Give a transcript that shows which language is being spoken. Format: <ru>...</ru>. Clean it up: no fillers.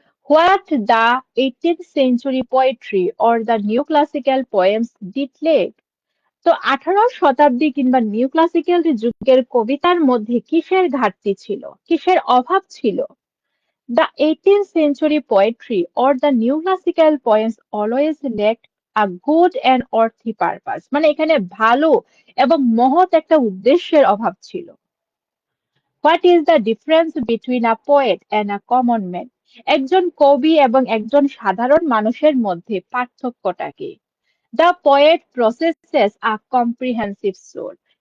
<en>What the 18th century poetry or the new classical poems did lack?</en> <bn>তো 18 শতাব্দী কিংবা new classical যুগের কবিতার মধ্যে কিসের ঘাটতি ছিল, কিসের অভাব ছিল?</bn> <en>The 18th century poetry or the new classical poems always lacked a good and earthy purpose.</en> <bn>মানে এখানে ভালো এবং মহৎ একটা উদ্দেশ্যের অভাব ছিল।</bn> <en>What is the difference between a poet and a common man?</en> <bn>একজন কবি এবং একজন সাধারণ মানুষের মধ্যে পার্থক্যটা কি?</bn> <en>The poet processes a comprehensive soul.</en>